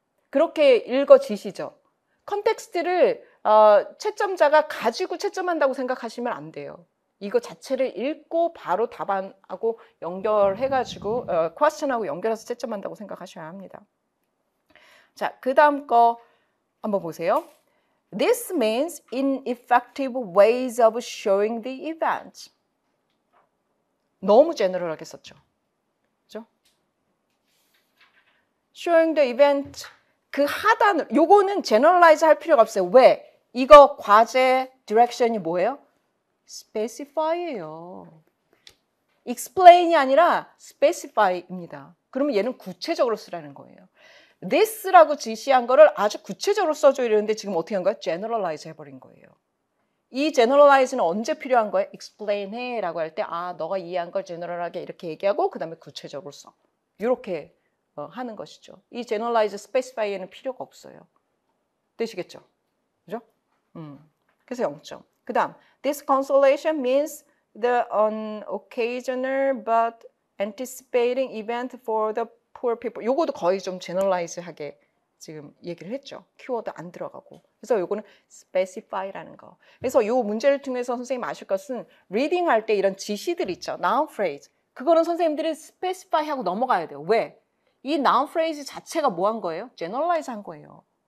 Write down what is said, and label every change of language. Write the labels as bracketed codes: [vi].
[ko] 그렇게 읽어지시죠? 컨텍스트를 채점자가 가지고 채점한다고 생각하시면 안 돼요. 이거 자체를 읽고 바로 답안하고 연결해가지고 question하고 연결해서 채점한다고 생각하셔야 합니다. 자, 그 다음 거 한번 보세요. [en] This means ineffective ways of showing the event. [ko] 너무 제너럴하게 썼죠. 그죠? [en] Showing the event. [ko] 그 하단을, 요거는 제너럴라이즈 할 필요가 없어요. 왜? 이거 과제 디렉션이 뭐예요? specify예요. explain이 아니라 specify입니다. 그러면 얘는 구체적으로 쓰라는 거예요. this라고 지시한 거를 아주 구체적으로 써줘 이러는데 지금 어떻게 한 거예요? generalize 해버린 거예요. 이 generalize는 언제 필요한 거예요? explain 해 라고 할 때 너가 이해한 걸 general하게 이렇게 얘기하고 그 다음에 구체적으로 써. 이렇게 하는 것이죠. 이 generalize specify에는 필요가 없어요. 되시겠죠? 그죠? 그래서 0점. [en] 그 다음 this consolation means the unoccasional but anticipating event for the poor people. [ko] 요거도 거의 좀 generalize하게 지금 얘기를 했죠. 키워드 안 들어가고. 그래서 요거는 specify라는 거. 그래서 요 문제를 통해서 선생님 아실 것은 reading 할 때 이런 지시들 있죠. [en] noun phrase. [ko] 그거는 선생님들이 specify 하고 넘어가야 돼요. 왜? 이 noun phrase 자체가 뭐 한 거예요? generalize 한 거예요.